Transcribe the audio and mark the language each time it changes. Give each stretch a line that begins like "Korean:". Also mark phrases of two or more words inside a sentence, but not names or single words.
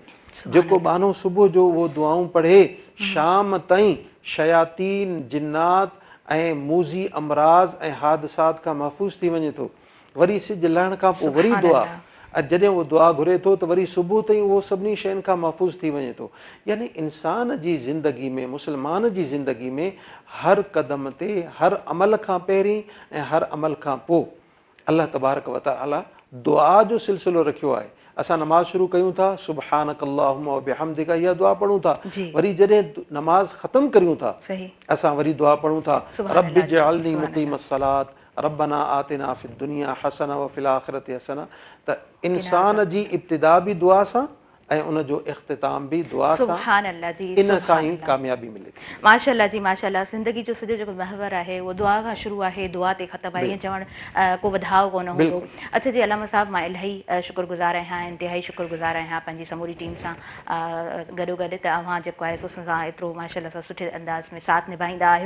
Sindhi: जेको बानो सुबुह जो उहो दुआऊं पढ़े, शाम ताईं शयातीन, जिन्नात ऐं मूज़ी अमराज़ ऐं हादसात खां महफ़ूज़ थी वञे थो। वरी सिज लहण खां पोइ वरी दुआ, ऐं जॾहिं उहो दुआ घुरे थो त वरी सुबुह ताईं उहो सभिनी शयुनि खां महफ़ूज़ थी वञे थो। यानी इंसान जी ज़िंदगी में, मुस्लमान जी ज़िंदगी में हर क़दम ते, हर अमल खां पहिरीं ऐं हर अमल खां पोइ
Arabic: الله تبارك وتعالى
Sindhi: दुआ जो सिलसिलो रखियो आहे। असां नमाज़ शुरू कयूं था,
Arabic: سبحانك اللهم وبحمدك,
Sindhi: इहा दुआ पढ़ूं था। वरी जॾहिं नमाज़ ख़तमु करियूं था, असां वरी दुआ पढ़ूं था,
Arabic: رب اجعلني مقيم الصلاة، ربنا آتنا في الدنيا حسنة وفي الآخرة حسنة.
Sindhi: त इंसान जी इब्तिदा बि दुआ सां ऐं उन जो इख़्तिताम बि दुआ सां।
Arabic: سبحان الله जी,
Sindhi: इन सां ई कामयाबी मिले थी। माशाअल्लाह जी, माशाअल्लाह। ज़िंदगी जो सॼो जेको महवर आहे उहो दुआ खां शुरू आहे, दुआ ते ख़तमु आहे, ईअं चवणु को वधाउ कोन हूंदो। अच्छा जी अलामा साहब, मां इलाही शुक्रगुज़ार आहियां, इंतिहाई शुक्रगुज़ार आहियां पंहिंजी समूरी टीम सां गॾोगॾु त अव्हां जेको आहे सो सां एतिरो माशाअल्लाह सां सुठे अंदाज़ में साथ निभाईंदा आहियो।